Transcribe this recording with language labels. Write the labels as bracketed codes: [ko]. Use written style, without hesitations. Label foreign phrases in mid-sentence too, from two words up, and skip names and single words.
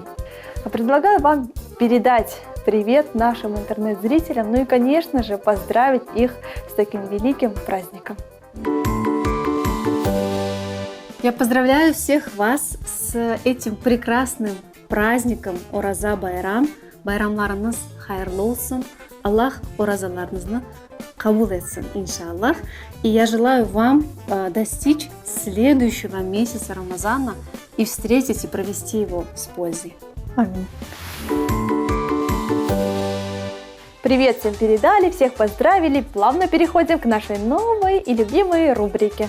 [ru] Предлагаю вам передать привет нашим интернет-зрителям, ну и, конечно же, поздравить их с таким великим праздником. Я поздравляю всех вас с этим прекрасным праздником Ораза Байрам. [crh] Байрамларыңыз хайырлы olsun. Аллах оразаларыңызны кабул етсін, иншаллах. [ru] И я желаю вам достичь следующего месяца Рамазана и встретить и провести его с пользой. Аминь. Привет всем передали, всех поздравили. Плавно переходим к нашей новой и любимой рубрике.